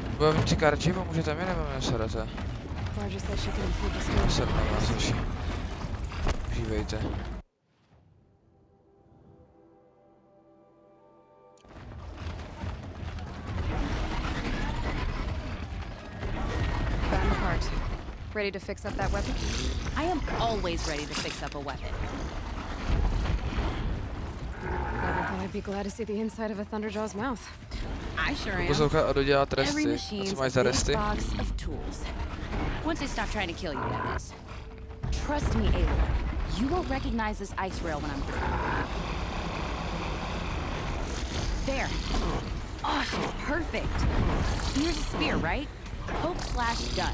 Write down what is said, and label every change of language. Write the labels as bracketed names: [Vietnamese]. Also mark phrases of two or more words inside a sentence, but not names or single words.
[Czech] Vybavím si karči, pomůžete mi nebo mě sedete? Sednu na vás hoši. Užívejte. [English] Ready to fix up that weapon? I am always ready to fix up a weapon. I thought I'd be glad to see the inside of a Thunderjaw's mouth. I sure am. [Czech] Poslouchat a dodělat resty. [English] Every machine's a big box of tools. Once they stop trying to kill you, that is. Trust me, Aloy. You won't recognize this ice rail when I'm through. There. Oh, she's perfect. Here's a spear, right? Poke/gun.